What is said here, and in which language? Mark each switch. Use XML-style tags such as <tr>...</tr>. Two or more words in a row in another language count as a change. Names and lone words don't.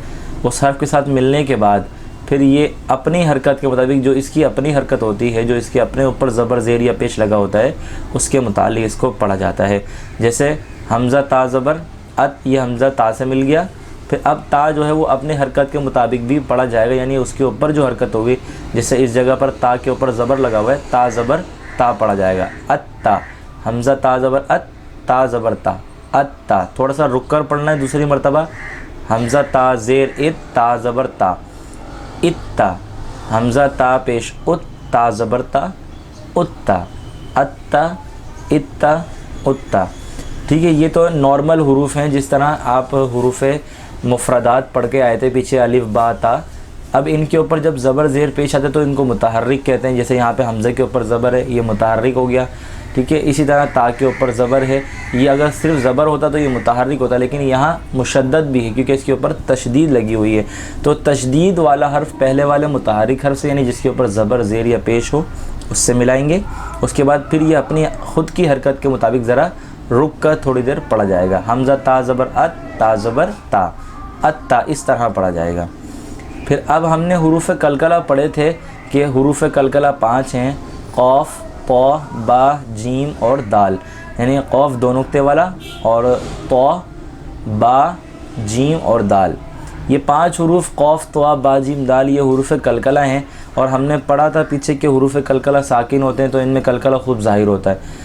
<ur>اس حرف کے ساتھ ملنے کے بعد پھر یہ اپنی حرکت کے مطابق، جو اس کی اپنی حرکت ہوتی ہے، جو اس کے اپنے اوپر زبر زیر یا پیش لگا ہوتا ہے اس کے متعلق اس کو پڑھا جاتا ہے۔ جیسے حمزہ تا زبر ات، یہ حمزہ تا سے مل گیا، پھر اب تا جو ہے وہ اپنے حرکت کے مطابق بھی پڑھا جائے گا، یعنی اس کے اوپر جو حرکت ہوگی، جیسے اس جگہ پر تا کے اوپر زبر لگا ہوا ہے، تا زبر تا پڑھا جائے گا، ات تا، حمزہ تا زبر ات، تا زبر تا، ات تا۔ تھوڑا سا رک کر پڑھنا ہے دوسری مرتبہ، حمزہ تا زیر ات، تا زبر تا، اتا، حمزہ تا پیش ات، تا زبر تا، اتا، اتا، اتا، اتا۔ ٹھیک ہے، یہ تو نارمل حروف ہیں، جس طرح آپ حروف مفردات پڑھ کے آئے تھے پیچھے، الف با تا۔ اب ان کے اوپر جب زبر زیر پیش آتے تو ان کو متحرک کہتے ہیں، جیسے یہاں پہ حمزہ کے اوپر زبر ہے یہ متحرک ہو گیا، ٹھیک ہے۔ اسی طرح تا کے اوپر زبر ہے، یہ اگر صرف زبر ہوتا تو یہ متحرک ہوتا، لیکن یہاں مشدد بھی ہے کیونکہ اس کے اوپر تشدید لگی ہوئی ہے، تو تشدید والا حرف پہلے والے متحرک حرف سے، یعنی جس کے اوپر زبر زیر یا پیش ہو، اس سے ملائیں گے۔ اس کے بعد پھر یہ اپنی خود کی حرکت کے مطابق ذرا رک کر تھوڑی دیر پڑھا جائے گا۔ حمزہ تا زبر ات، تا زبر تا، ات تا، اس طرح پڑھا جائے گا۔ پھر اب ہم نے حروف قلقلہ پڑھے تھے کہ حروف قلقلہ 5 ہیں، قاف، طا، با، جیم اور دال، یعنی قاف 2 نقطے والا اور طا، با، جیم اور دال۔ یہ 5 حروف قاف، طا، با، جیم، دال یہ حروف قلقلہ ہیں، اور ہم نے پڑھا تھا پیچھے کہ حروف قلقلہ ساکن ہوتے ہیں تو ان میں قلقلہ خوب ظاہر ہوتا ہے۔</ur>